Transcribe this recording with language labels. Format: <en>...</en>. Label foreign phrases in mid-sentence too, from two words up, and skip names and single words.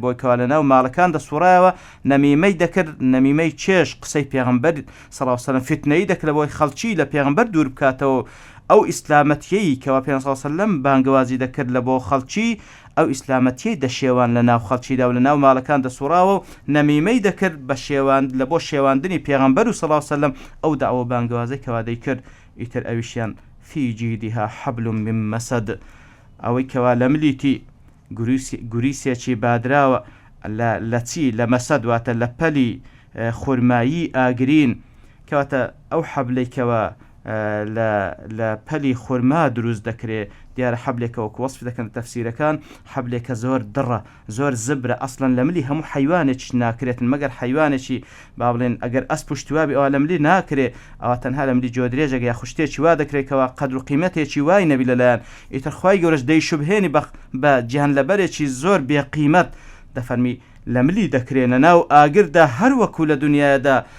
<ckb>بۆی کەوا لەناو ماڵەکان دەسوڕایەوە نەمیمەی دەکرد نەمیمەی چێش قسەی پێغەمبەر</ckb> <ar>صلی الله عليه وسلم</ar> <ckb>فتنەی دەکرد بۆی خەڵکی لە پێغەمبەر دوور بکاتەوە ئەو ئیسلامەتیەی کەوا پێغەمبەر</ckb> <ar>صلی الله عليه وسلم</ar> <ckb>بانگوازی دەکرد لە بۆ خەڵکی ئەو ئیسلامەتیەی دەشێوان لە ناو خەڵکیدا و لە ناو ماڵەکان دەسوڕاوە و نەمیمەی دەکرد بە شێوان لە بۆ شێواندنی پێغەمبەر و</ckb> <ar>صلی الله عليه وسلم</ar> <ckb>ئەو داوە بانگوازەی کەوا دەیکرد ئیتر ئەویشیان</ckb> <ar>في جيدها حبل من مسد</ar> <ckb>ئەوەی کەوا لە ملیتی گوریسێکی بادراوە لە چی لە مەسەد واتە لە پەلی خورمایی ئاگرین کەواتە ئەو حەبلەی کەوا لە پەلی خورما دروست دەکرێت دیارە حەبلێکەوە وەصف دەکەن تەفسیرەکان حەبلێکە زۆر دڕە زۆر زبرە ئەسڵەن لە ملی هەموو حیوانێکی ناکرێتن مەگەر حیوانێکی با بڵێن ئەگەر ئەس پشتوابی ئەوە لە ملی ناکرێت ئەوە تەنها لە ملی جۆدرێژێک یا خوشتێکی وا دەکرێتەوە قەدر و قیمەتێکی وای نەبی لەلایەن ئیتر خوای گەورەش دەیشوبهێنی بە گیان لەبەرێکی زۆر بێقیمەت دەفەرمی لە ملی دەکرێنە ناو ئاگردا هەر وەکو لە دنیادا</ckb>